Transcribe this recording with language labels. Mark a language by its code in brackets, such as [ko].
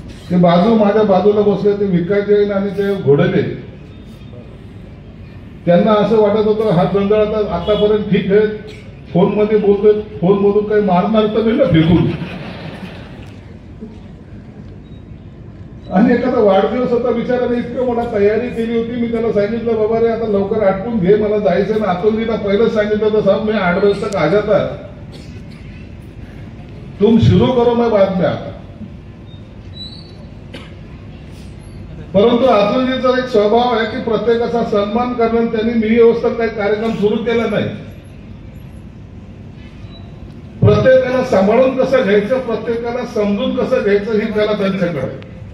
[mr] ते माझ्या बाजूला बसले ते विकास जैन आणि ते घोडेले, त्यांना असं वाटत होतं हा जंजाळ आतापर्यंत ठीक आहे, फोन मध्ये बोलतोय, फोन मधून काही मारणार तर नाही ना फेकून. आणि एखादा वाढदिवस होता, बिचाराने इतकं मोठा तयारी केली होती. मी त्याला सांगितलं बाबा रे आता लवकर आटपून घे, मला जायचं ना. अतुलजीला पहिलंच सांगितलं होतं साहेब मी [hi] 8 बजे तक आ जाता. तुम शुरू करो मैं बाद में आता. [mr] परंतु अतुलजीचा एक स्वभाव आहे की प्रत्येकाचा सन्मान करणं. त्यांनी मी व्यवस्था काही कार्यक्रम सुरू केला नाही. प्रत्येकाला सांभाळून कसं घ्यायचं, प्रत्येकाला समजून कसं घ्यायचं ही कला त्यांच्याकडे.